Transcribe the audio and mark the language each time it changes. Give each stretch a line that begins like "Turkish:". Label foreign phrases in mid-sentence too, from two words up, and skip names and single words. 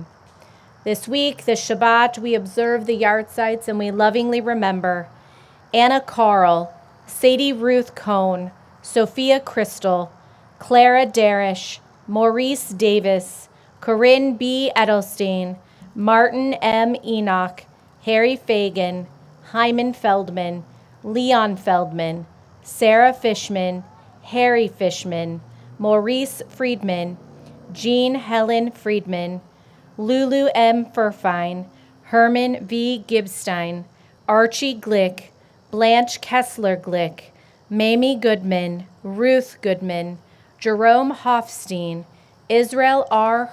English: This week, the Shabbat, we observe the yahrzeits and we lovingly remember Anna Carl, Sadie Ruth Cohn, Sophia Crystal, Clara Darish, Maurice Davis, Corinne B. Edelstein, Martin M. Enoch, Harry Fagan, Hyman Feldman, Leon Feldman, Sarah Fishman, Harry Fishman, Maurice Friedman, Jean Helen Friedman, Lulu M. Furfine, Herman V. Gibstein, Archie Glick, Blanche Kessler Glick, Mamie Goodman, Ruth Goodman, Jerome Hofstein, Israel R.